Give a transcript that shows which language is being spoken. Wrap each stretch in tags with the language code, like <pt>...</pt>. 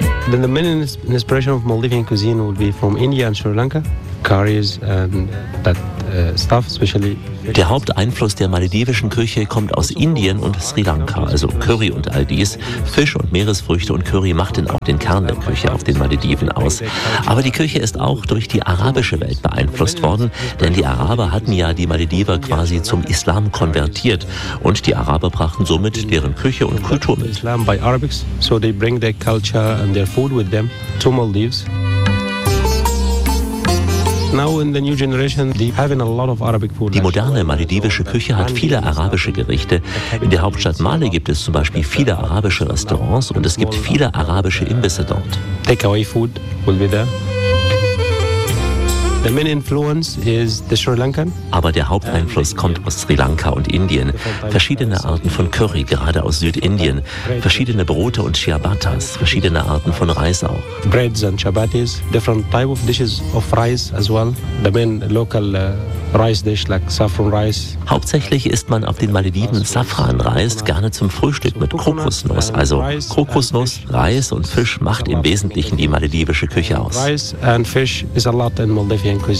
<en>Then the main inspiration of Maldivian cuisine would be from India and Sri Lanka, curries and that.</en> <de>Der Haupteinfluss der maledivischen Küche kommt aus Indien und Sri Lanka, also Curry und all dies. Fisch und Meeresfrüchte und Curry macht denn auch den Kern der Küche auf den Malediven aus. Aber die Küche ist auch durch die arabische Welt beeinflusst worden, denn die Araber hatten ja die Malediver quasi zum Islam konvertiert und die Araber brachten somit deren Küche und Kultur mit.</de> <en>Islam by Arabics, so they bring their culture and their food with them to Maldives.</en> <de>Die moderne maledivische Küche hat viele arabische Gerichte. In der Hauptstadt Mali gibt es zum Beispiel viele arabische Restaurants und es gibt viele arabische Imbisse dort.</de> <en>Takeaway food will be there. The main influence is the Sri Lankan.</en> <de>Aber der Haupteinfluss kommt aus Sri Lanka und Indien. Verschiedene Arten von Curry, gerade aus Südindien. Verschiedene Brote und Ciabattas, verschiedene Arten von Reis auch.</de> <en>Breads and chapatis, different type of dishes of rice as well. The main local rice dish like saffron rice.</en> <de>Hauptsächlich isst man auf den Malediven Safranreis, gerne zum Frühstück mit Kokosnuss. Also Kokosnuss, Reis und Fisch macht im Wesentlichen die maledivische Küche aus.</de> <en>Rice and fish is a lot in Maldives.</en>